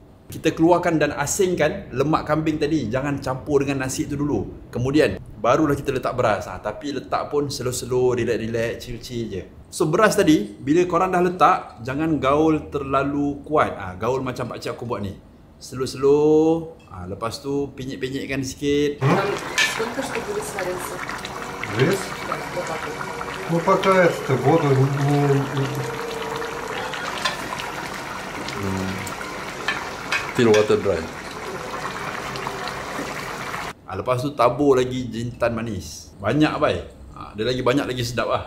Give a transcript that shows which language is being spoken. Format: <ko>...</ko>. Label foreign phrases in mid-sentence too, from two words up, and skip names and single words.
<ms>Kita keluarkan dan asingkan lemak kambing tadi. Jangan campur dengan nasi tu dulu. Kemudian barulah kita letak beras. Tapi letak pun</ms> <en>slow-slow, relax-relax, chill-chill</en> <ms>je. So beras tadi, bila korang dah letak, jangan gaul terlalu kuat. Gaul macam pakcik aku buat ni.</ms> <en>Slow-slow.</en> <ms>Lepas tu pinyik-pinyikkan sikit.</ms> <ru>Сколько что будет свариться? Рис? Ну пока это воду не...</ru> <en>Till water dry.</en> <ms>Lepas tu tabur lagi jintan manis. Banyak bai. Dia lagi banyak lagi sedap lah.</ms>